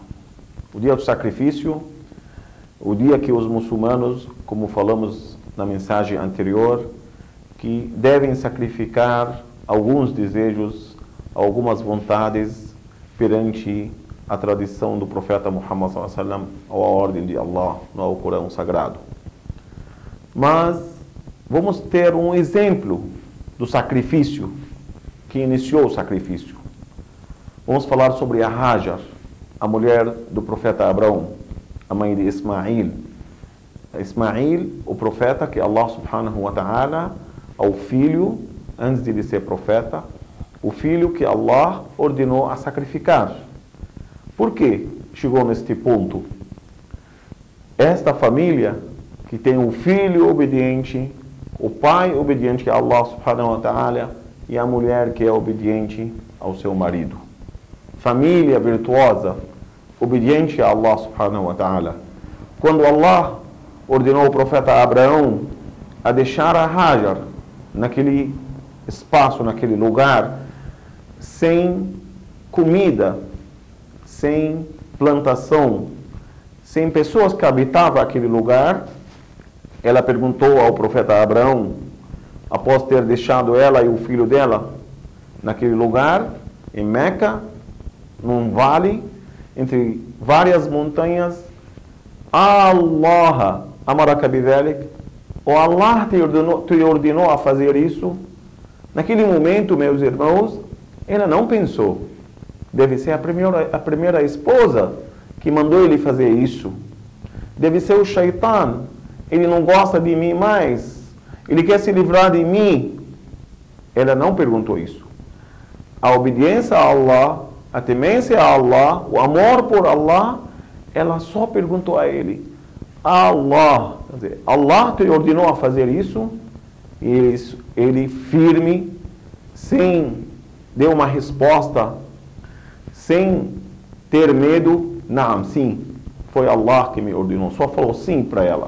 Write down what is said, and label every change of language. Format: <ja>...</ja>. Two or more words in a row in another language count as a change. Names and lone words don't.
<pt>O dia do sacrifício, o dia que os muçulmanos, como falamos na mensagem anterior, que devem sacrificar alguns desejos, algumas vontades perante a tradição do profeta Muhammad</pt> <ar>صلى الله عليه وسلم</ar> <pt>ou a ordem de Allah no Alcorão Sagrado. Mas vamos ter um exemplo do sacrifício que iniciou o sacrifício. Vamos falar sobre a Hajar, a mulher do profeta Abraão, a mãe de Ismail. Ismail, o profeta que Allah</pt> <ar>سبحانه وتعالى,</ar> <pt>ao filho, antes de ele ser profeta, o filho que Allah ordenou a sacrificar. Por que chegou neste ponto? Esta família que tem o filho obediente, o pai obediente a Allah</pt> <ar>سبحانه وتعالى</ar> <pt>e a mulher que é obediente ao seu marido. Família virtuosa, obediente a Allah</pt> <ar>سبحانه وتعالى.</ar> <pt>Quando Allah ordenou o profeta Abraão a deixar a Hajar naquele espaço, naquele lugar, sem comida, sem plantação, sem pessoas que habitavam aquele lugar, ela perguntou ao profeta Abraão, após ter deixado ela e o filho dela naquele lugar, em Meca, num vale, entre várias montanhas,</pt> <ar>الله أمرك بذلك,</ar> <pt>ou Allah te ordenou a fazer isso? Naquele momento, meus irmãos, ela não pensou. Deve ser a primeira esposa que mandou ele fazer isso. Deve ser o Shaitan. Ele não gosta de mim mais. Ele quer se livrar de mim. Ela não perguntou isso. A obediência a Allah, a temência a Allah, o amor por Allah, ela só perguntou a ele. Allah, quer dizer, Allah te ordenou a fazer isso? E ele firme, sem dar uma resposta, sem ter medo, não, sim, foi Allah que me ordenou, só falou sim para ela.</pt>